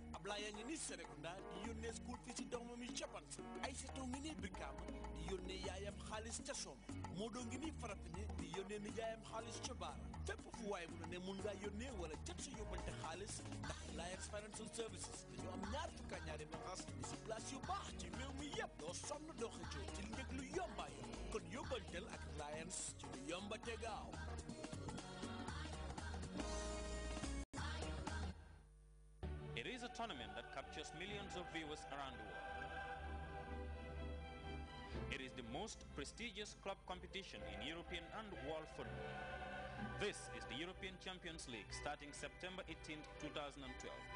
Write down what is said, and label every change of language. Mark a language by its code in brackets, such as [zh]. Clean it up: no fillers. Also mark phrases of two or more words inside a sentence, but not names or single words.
[wo] Ablaye yaa ngi nii Serekunda di yónnee school fii ci doomam yi ca Bansi Aïssatou ngi nii Brikama di yónnee yaayam xaalis ca Soma Modou ngi nii Farafene di yónnee nijaayam xaalis ca Baara fépp fu waaye mu ne mun ngaa yónnee wala jot sa yóbbante xaalis ndax Alliance Financial Services dañu am ñaar fukk ak ñaari bagaas ci place yu baax ci réew mi yëpp doo sonn doo xëccoo ci njëg lu yomba yomb kon yóbbantel ak Alliance ci lu yomba te gaaw. [en] It is a tournament that captures millions of viewers around the world. It is the most prestigious club competition in European and world football. This is the European Champions League starting September 18, 2012.